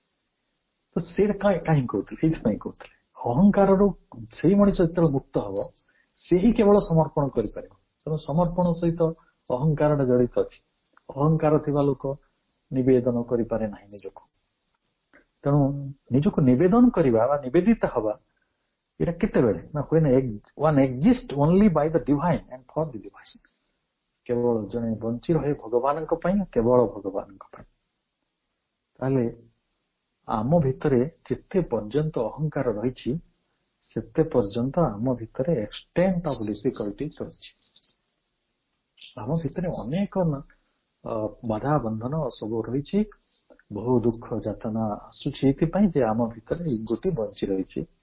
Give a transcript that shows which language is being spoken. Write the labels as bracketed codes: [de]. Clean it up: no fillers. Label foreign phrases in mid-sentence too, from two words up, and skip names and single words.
[or] ତ ସେଇଟା କାହିଁ କହୁଥିଲେ, ଏଇଥିପାଇଁ କହୁଥିଲେ, ଅହଙ୍କାରରୁ ସେଇ ମଣିଷ ଯେତେବେଳେ ମୁକ୍ତ ହବ, ସେ ହିଁ କେବଳ ସମର୍ପଣ କରିପାରିବ। ତେଣୁ ସମର୍ପଣ ସହିତ ଅହଙ୍କାରଟା ଜଡିତ ଅଛି। ଅହଙ୍କାର ଥିବା ଲୋକ ନିବେଦନ କରିପାରେ ନାହିଁ ନିଜକୁ। ତେଣୁ ନିଜକୁ ନିବେଦନ କରିବା ବା ନିବେଦିତ ହବା, ଏଇଟା କେତେବେଳେ ନା [en] when one exists only by the divine and for the divine। [or] କେବଳ ଜଣେ ବଞ୍ଚି ରହେ ଭଗବାନଙ୍କ ପାଇଁ, କେବଳ ଭଗବାନଙ୍କ ପାଇଁ। ତାହେଲେ ଆମ ଭିତରେ ଯେତେ ପର୍ଯ୍ୟନ୍ତ ଅହଙ୍କାର ରହିଛି, ସେତେ ପର୍ଯ୍ୟନ୍ତ ଆମ ଭିତରେ [en] extent of difficulties [or] ରହିଛି। ଆମ ଭିତରେ ଅନେକ ବାଧା ବନ୍ଧନ ସବୁ ରହିଛି, ବହୁ ଦୁଃଖ ଯାତନା ଆସୁଛି, ଏଇଥିପାଇଁ ଯେ ଆମ ଭିତରେ ଇଗୋଟି ବଞ୍ଚି ରହିଛି।